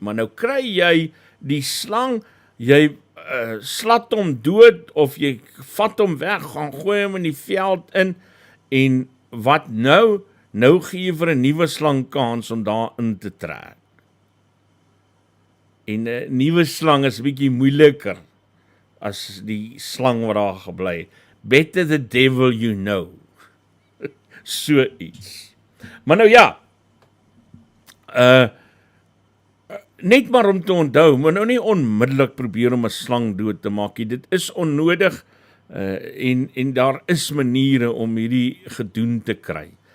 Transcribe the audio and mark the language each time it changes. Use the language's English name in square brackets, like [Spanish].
[Afrikaans] Maar nou kry jy die slang, jy slat hom dood, of jy vat hom weg, gaan gooi hom in die veld in, en wat nou? Nou gee jy vir 'n nuwe slang kans om daar in te trek. En 'n nuwe slang is bietjie moeiliker as die slang wat daar gebly het. [English] Better the devil you know. [Afrikaans] So iets. Maar nou ja, net maar om te onthou, maar nou nie onmiddellik probeer om 'n slang dood te maak nie. Dit is onnodig, en daar is maniere om hierdie gedoen te kry.